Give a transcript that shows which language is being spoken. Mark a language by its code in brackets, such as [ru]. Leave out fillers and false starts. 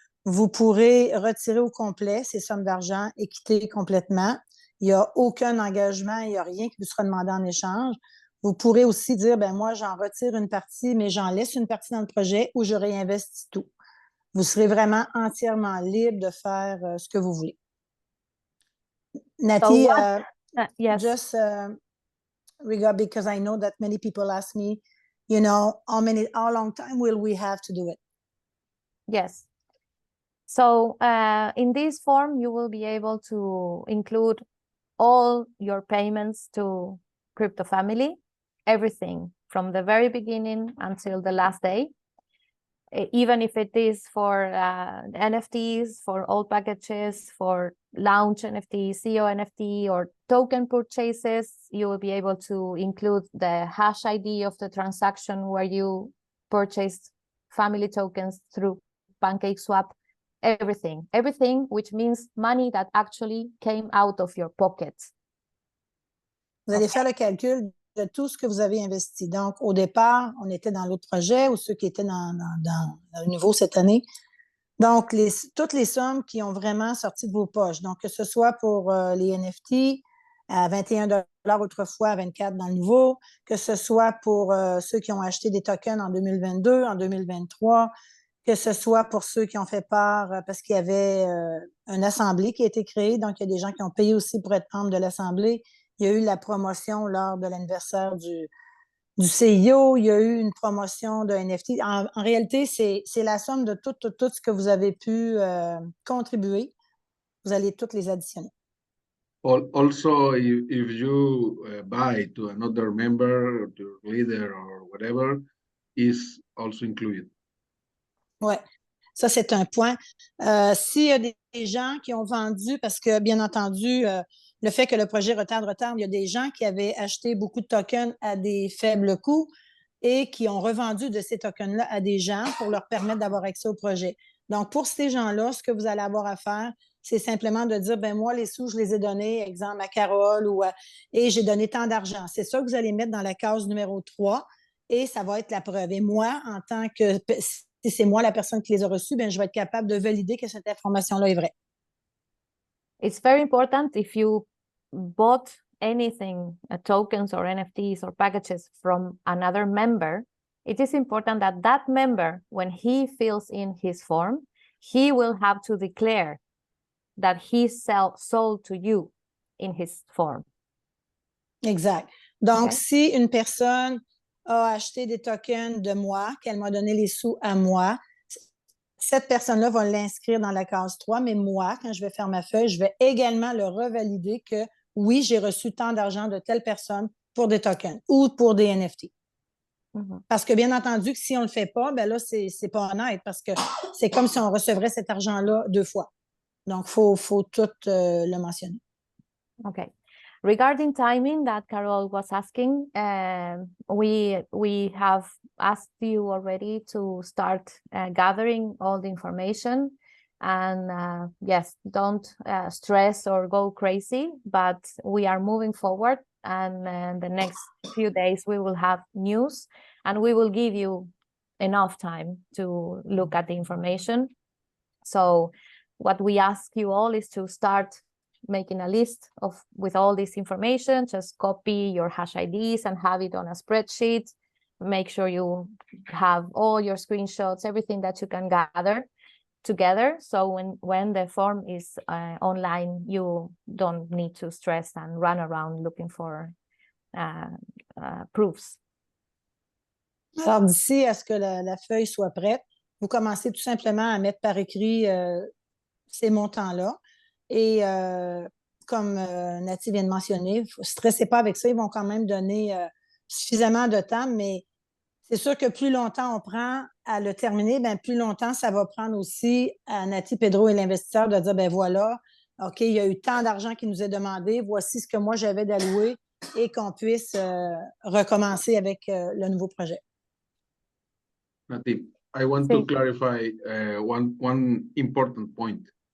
[fr] Vous pourrez retirer au complet ces sommes d'argent et quitter complètement. Il n'y a aucun engagement, il n'y a rien qui vous sera demandé en échange. Vous pourrez aussi dire, ben moi, j'en retire une partie, mais j'en laisse une partie dans le projet ou je réinvestis tout. Vous serez vraiment entièrement libre de faire ce que vous voulez. Naty, [en] yes. just regard, because I know that many people ask me, you know, how long time will we have to do it? Yes. So in this form, you will be able to include all your payments to Crypto Family, everything from the very beginning until the last day. Even if it is for NFTs, for all packages, for launch NFT, CEO NFT, or token purchases, you will be able to include the hash ID of the transaction where you purchased family tokens through PancakeSwap, everything, which means money that actually came out of your pocket. [fr] Vous allez faire le calcul de tout ce que vous avez investi. Donc, au départ, on était dans l'autre projet ou ceux qui étaient dans le nouveau cette année. Donc, toutes les sommes qui ont vraiment sorti de vos poches. Donc, que ce soit pour les NFT à 21 $ autrefois, à 24 dans le nouveau, que ce soit pour ceux qui ont acheté des tokens en 2022, en 2023, que ce soit pour ceux qui ont fait part parce qu'il y avait une assemblée qui a été créée. Donc, il y a des gens qui ont payé aussi pour être membres de l'assemblée. Il y a eu la promotion lors de l'anniversaire du CIO, il y a eu une promotion de NFT. En réalité, c'est la somme de tout ce que vous avez pu contribuer. Vous allez toutes les additionner. [en] Also, if you buy to another member, or to leader or whatever, is also included. [fr] Oui, ça c'est un point. S'il y a des gens qui ont vendu, parce que bien entendu, le fait que le projet retarde, il y a des gens qui avaient acheté beaucoup de tokens à des faibles coûts et qui ont revendu de ces tokens-là à des gens pour leur permettre d'avoir accès au projet. Donc, pour ces gens-là, ce que vous allez avoir à faire, c'est simplement de dire, ben moi, les sous, je les ai donnés, exemple, à Carole, et j'ai donné tant d'argent. C'est ça que vous allez mettre dans la case numéro 3 et ça va être la preuve. Et moi, en tant que, si c'est moi la personne qui les a reçus, ben je vais être capable de valider que cette information-là est vraie. [en] It's very important if you bought anything, tokens or NFTs or packages from another member, it is important that that member, when he fills in his form, he will have to declare that he sold to you in his form. [fr] Exact. Donc, [en] Okay. [fr] Si une personne a acheté des tokens de moi, qu'elle m'a donné les sous à moi, cette personne-là va l'inscrire dans la case 3, mais moi, quand je vais faire ma feuille, je vais également le revalider que oui, j'ai reçu tant d'argent de telle personne pour des tokens ou pour des NFT. Parce que bien entendu, que si on ne le fait pas, ben là, c'est pas honnête parce que c'est comme si on recevrait cet argent-là 2 fois. Donc, faut tout le mentionner. [en] Okay. Regarding timing that Carol was asking, we have asked you already to start gathering all the information. And yes, don't stress or go crazy, but we are moving forward. And the next few days, we will have news and we will give you enough time to look at the information. So what we ask you all is to start making a list with all this information. Just copy your hash IDs and have it on a spreadsheet. Make sure you have all your screenshots, everything that you can gather together. So when the form is online, you don't need to stress and run around looking for proofs. [fr] Alors, d'ici à ce que la feuille soit prête, vous commencez tout simplement à mettre par écrit ces montants-là. Et comme Naty vient de mentionner, ne stressez pas avec ça, ils vont quand même donner suffisamment de temps, mais c'est sûr que plus longtemps on prend à le terminer, bien, plus longtemps ça va prendre aussi à Naty, Pedro et l'investisseur de dire, ben voilà, OK, il y a eu tant d'argent qui nous est demandé, voici ce que moi j'avais d'alloué et qu'on puisse recommencer avec le nouveau projet. [en] Naty, I want to clarify one important point.